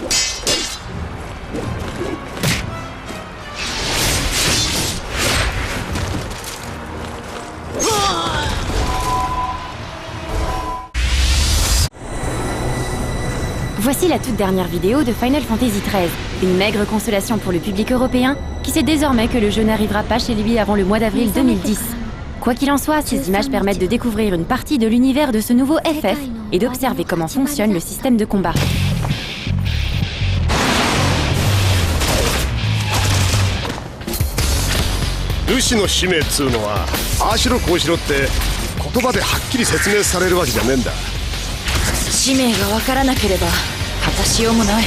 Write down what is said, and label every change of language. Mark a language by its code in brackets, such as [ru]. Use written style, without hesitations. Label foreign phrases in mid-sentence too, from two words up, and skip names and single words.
[fr] Voici la toute dernière vidéo de Final Fantasy XIII, une maigre consolation pour le public européen qui sait désormais que le jeu n'arrivera pas chez lui avant le mois d'avril 2010. Quoi qu'il en soit, ces images permettent de découvrir une partie de l'univers de ce nouveau FF et d'observer comment fonctionne le système de combat. [ja] 武士の使命っつうのはああしろこうしろって言葉ではっきり説明されるわけじゃねえんだ。使命が分からなければ果たしようもない。